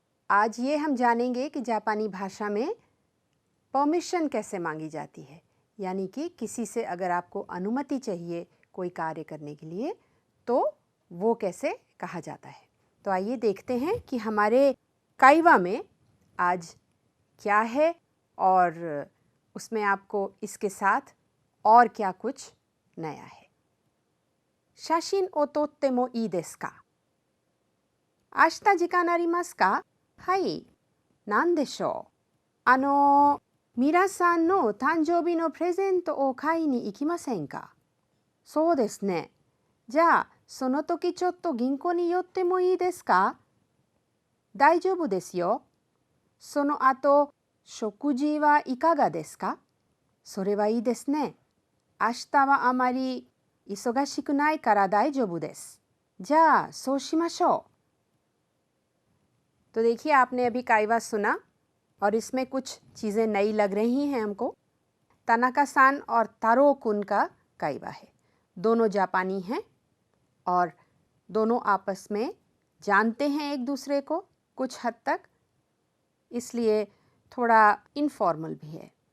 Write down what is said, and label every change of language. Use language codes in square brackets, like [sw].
[hi] आज ये हम जानेंगे कि जापानी भाषा में परमिशन कैसे मांगी जाती है, यानी कि किसी से अगर आपको अनुमति चाहिए कोई कार्य करने के लिए तो वो कैसे कहा जाता है। तो आइए देखते हैं कि हमारे काइवा में आज क्या है और उसमें आपको इसके साथ और क्या कुछ नया है। [ja] 写真を撮ってもいいですか？明日時間ありますか？はい。何でしょう？皆さんの誕生日のプレゼントを買いに行きませんか？そうですね。じゃあ、その時ちょっと銀行に寄ってもいいですか？大丈夫ですよ。その後、食事はいかがですか？それはいいですね。明日はあまり忙しくないから大丈夫です。じゃあ、そうしましょう。 [hi] तो देखिए, आपने अभी काइवा सुना और इसमें कुछ चीज़ें नई लग रही हैं हमको। तानाका-सान और तारो-कुन का काइवा है। दोनों जापानी हैं और दोनों आपस में जानते हैं एक दूसरे को कुछ हद तक, इसलिए थोड़ा इनफॉर्मल भी है।